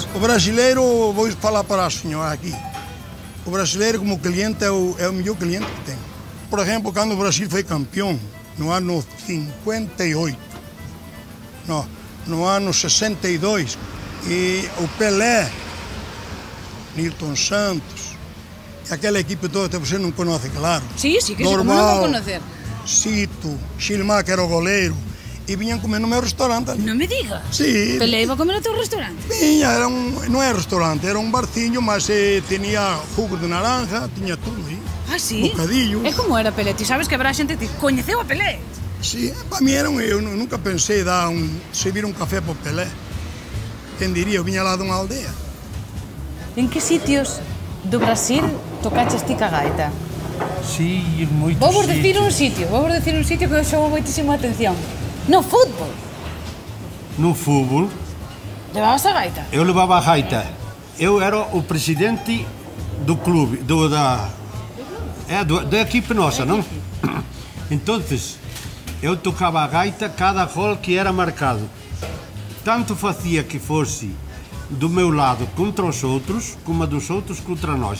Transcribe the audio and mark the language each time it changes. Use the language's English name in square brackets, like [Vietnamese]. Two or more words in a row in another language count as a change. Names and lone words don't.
[Portuguese] Sim, o brasileiro, vou falar para a senhora aqui. O brasileiro como cliente é o melhor cliente que tem. Por exemplo, quando o Brasil foi campeão, no ano 58, no ano 62, e o Pelé, Nilton Santos, e aquela equipe toda, você não conhece, claro. [Galician] Sí, sí, que como non vou conocer. [Portuguese] Cito, Xilmar, que era o goleiro, e vinham comer no meu restaurante ali. [Galician] Non me digas. Sí. Pelé iba a comer no teu restaurante? [Portuguese] Vinha, não era restaurante, era un barcinho, mas tinha jugo de naranja, tinha tudo aí. [Galician] Ah, sí? Bocadillos. E como era Pelé? Ti sabes que habrá xente que coñeceu a Pelé? Sí, para mí eu nunca pensei servir un café por Pelé. Quen diría, eu viña lá dunha aldea. En que sitios do Brasil tocaches ti ca gaita? Sí, moitos Vou vos decir un sitio que eu chamou moitísimo a atención. No fútbol. No fútbol, Levabas a gaita? [Portuguese] eu levava a gaita. Eu era o presidente do clube, da equipe nossa, não? Então, eu tocava a gaita cada gol que era marcado. Tanto fazia que fosse do meu lado contra os outros, como a dos outros contra nós.